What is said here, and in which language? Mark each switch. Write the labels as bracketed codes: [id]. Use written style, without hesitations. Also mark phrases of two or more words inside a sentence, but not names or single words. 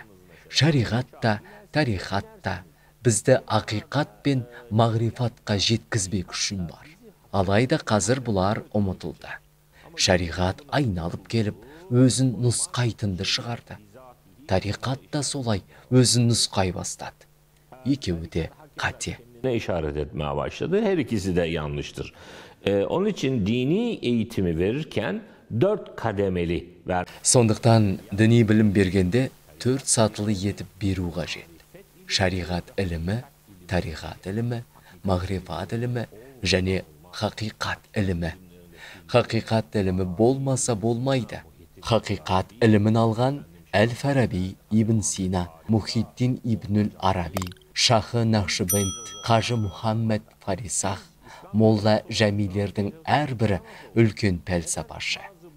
[kk] Шариғат та, тарихат та бізді ақиқат пен мағрифатқа жеткізбек үшін бар. Алайда қазір бұлар ұмытылды. Шариғат айналып келіп, өзін нұсқайтынды шығарды. Тариқат та солай өзін нұсқай бастады. Екеуі де қате. [tr] Ne işaret etmeye başladı. Her ikisi de yanlıştır. Onun için dini eğitimi verirken 4 kademeli ver. [kk] Сондықтан діни білім бергенде 4 сатылы етіп беру қажет. Шариғат ілімі, тариқат ілімі, мағрифат ілімі және хақиқат ілімі. Хақиқат ілімі болмаса болмайды. Хақиқат ілімін алған Әл-Фараби, Ибн Сина, Мухиддин Ибнул Араби, Шахы Нақшбенд, Қажы Мұхаммед Фарисах, Молла Жәмилердің әрбірі үлкен пәлсапашы.